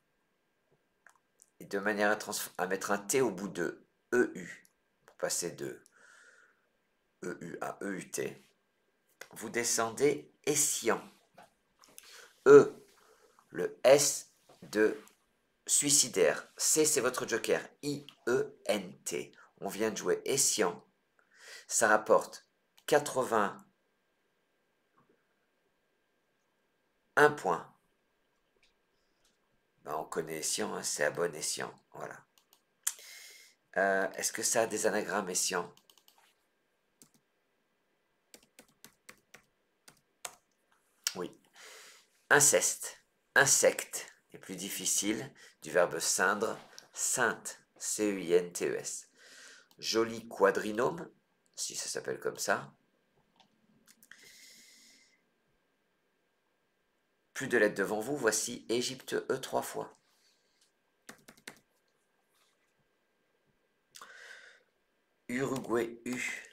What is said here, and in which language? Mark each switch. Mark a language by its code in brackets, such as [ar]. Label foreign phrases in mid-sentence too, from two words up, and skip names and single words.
[fr] Et de manière à mettre un T au bout de EU, pour passer de EU à EUT. Vous descendez Essian. E, le S de suicidaire. C, c'est votre joker. I-E-N-T. On vient de jouer Essian. Ça rapporte 81 points. Ben, on connaît Essian, hein, c'est à bon escient. Voilà. Est-ce que ça a des anagrammes Essian? Oui. Inceste. Insecte est plus difficile. Du verbe ceindre. Ceinte. C-E-I-N-T-E-S. Joli quadrinome, si ça s'appelle comme ça. Plus de lettres devant vous, voici Égypte E 3 fois. Uruguay U.